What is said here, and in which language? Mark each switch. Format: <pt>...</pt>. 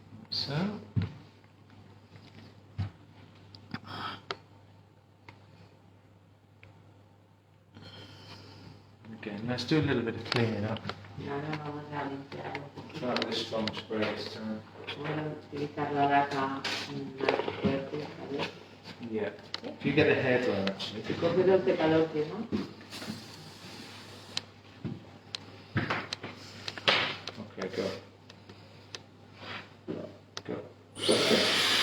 <en>So. Again, let's do a little bit of cleaning up.</en> <es>Y ahora vamos a limpiar un poquito.</es> <en>Try this strong spray this time.</en> <es>Voy a utilizar la laca más fuerte, ¿vale?</es> <en>Yeah. If you get the hair dryer actually.</en> <es>Coges el secador, ¿no?</es> <en>Okay, go. Go.</en>